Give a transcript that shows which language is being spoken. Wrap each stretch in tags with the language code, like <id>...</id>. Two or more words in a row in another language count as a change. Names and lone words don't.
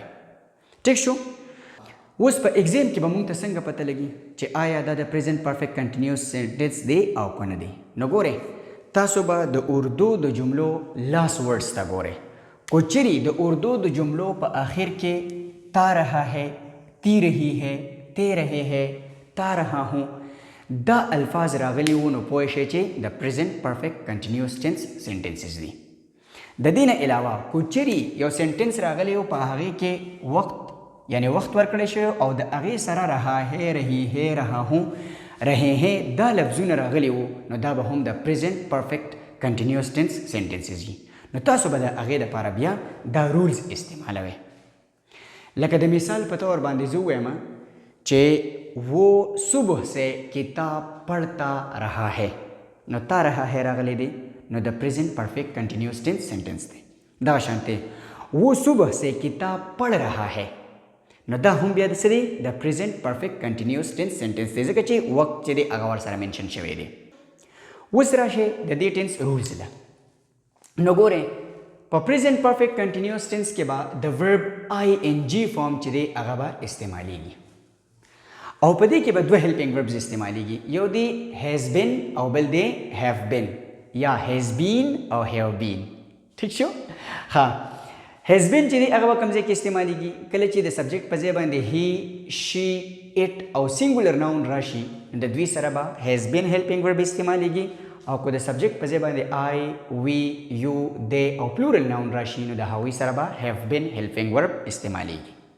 <ps>ټیک شو؟ اوس په ایگزام کې به مونږ ته څنګه پته لګي چې آیا دا د</ps> <en>present perfect continuous tense</en> <ps>دی او که نه دی؟ نو ګورئ تاسو به د اردو د جملو</ps> <en>last words</en> <ps>ته ګورئ. کو چیرې د اردو د جملو په آخر کې</ps> <ur>تا رہا ہے، تی رہی ہے، تے رہے ہے، تا رہا ہوں</ur> <ps>دا الفاظ راغلي وو، نو پوه شئ چې د</ps> <en>present perfect continuous tense sentences</en> <ps>دي. د دې نه علاوه کو چیرې یو سینټنس راغلی و په هغې کې وخت یعنی وخت ورکړی شوی او د هغې سره</ps> <ur>رها ہے، رہی ہے، رها ہوں، رہے ہیں</ur> <ps>دا لفظونه راغلي وو، نو دا به هم د</ps> <en>present perfect continuous tense sentences</en> <ps>دي. نو تاسو به د هغې دپاره بیا دا رولز استعمالوئ. لکه د مثال په طور باندې زه ووایم چې</ps> <ur>وہ صبح سے کتاب پڑھتا رہا ہے،</ur> <ps>نو</ps> <ur>تا رہا ہے</ur> <ps>راغلی دی، نو د</ps> <en>present perfect continuous tense sentence</en> <ps>دی. دغه شانتې</ps> <ur>وہ صبح سے کتاب پڑھ رہا ہے،</ur> <ps>نو دا هم بیا د څه دی؟ د</ps> <en>present perfect continuous tense sentence</en> <ps>دی، ځکه چې وخت چې دی هغه ورسره منشن شوی دی. اوس راشئ د دې</ps> <en>tense rules</en> <ps>ده. نو ګورئ په</ps> <en>present perfect continuous tense</en> <ps>کې به د</ps> <en>verb ING form</en> <ps>چې دی هغه به استعمالیږي، او په دې کې به دوه</ps> <en>helping verbs</en> <ps>استعمالیږي، یو دی</ps> <en>has been</en> <ps>او بل دی</ps> <en>have been</en> <ps>یا</ps> <en>has been</en> <ps>او</ps> <en>have been.</en> <ps>ٹھیک شو؟ ها</ps> <en>has been</en> <ps>چې دی هغه به کوم ځای کې استعمالیږي؟ کله چې د سبجیکټ په ځای باندې</ps> <en>he, she, it</en> <ps>او</ps> <en>singular noun</en> <ps>راشي، د دوی سره به</ps> <en>has been helping verb</en> <ps>استعمالیږي، او که د سبجیکټ په ځای باندې</ps> <en>I, we, you, they</en> <ps>او</ps> <en>plural noun</en> <ps>راشي، نو د هغوی سره به</ps> <en>have been helping verb</en> <ps>استعمالیږي.</ps>